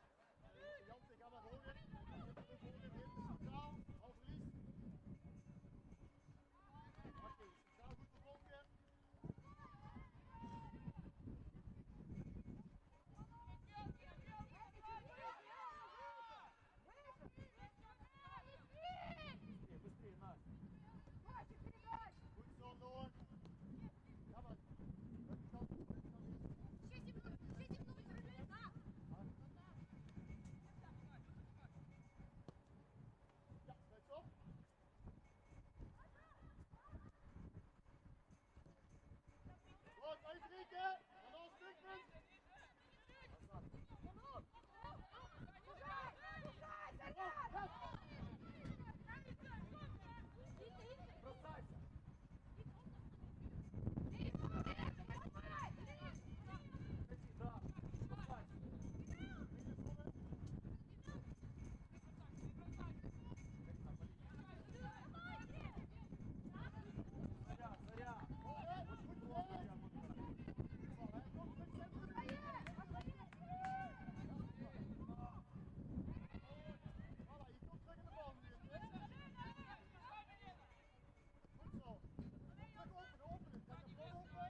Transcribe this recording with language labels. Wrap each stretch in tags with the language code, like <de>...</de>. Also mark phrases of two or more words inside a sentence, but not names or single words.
<nl>Jansen, ga maar hoger. Terug hoger, heel centraal. Al verlies. Oké, centraal goed vervolgen.</nl> <ru>Быстрее, быстрее, Настя.</ru> <nl>Goed zo, Noor. Ga maar. Buitenkant, buitenkant eerst. Ja, sluit op. Goed, uitbreken. En dan stukken.</nl> <ru>Бросайся. Ходи, да. Бросайся. Заря, Заря.</ru> <nl>Goed, goed, goed. Bal, hè. Kom, terug, centrum. Voilà, je komt terug in de bal nu. Goed zo. Terug openen, openen. Kijk de bal open.</nl>